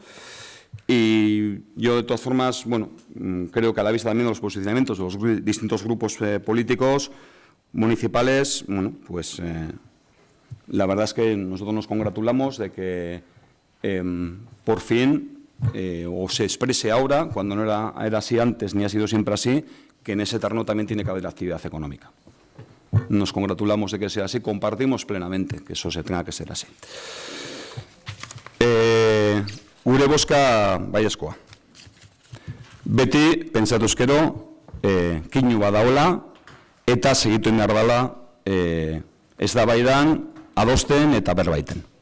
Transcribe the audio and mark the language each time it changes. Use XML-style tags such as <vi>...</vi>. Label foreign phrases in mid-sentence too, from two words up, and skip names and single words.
<es>Y yo, de todas formas, bueno, creo que a la vista también de los posicionamientos de los distintos grupos políticos municipales, bueno, pues la verdad es que nosotros nos congratulamos de que por fin o se exprese ahora, cuando no era así antes ni ha sido siempre así, que en ese terreno también tiene que haber actividad económica. Nos congratulamos de que sea así, compartimos plenamente que eso se tenga que ser así.</es> <eu>Gure bozka baiezkoa. Beti pentsatuz gero kinu badaola eta segitu behar dela eztabaidan, adosten eta berbaiten.</eu>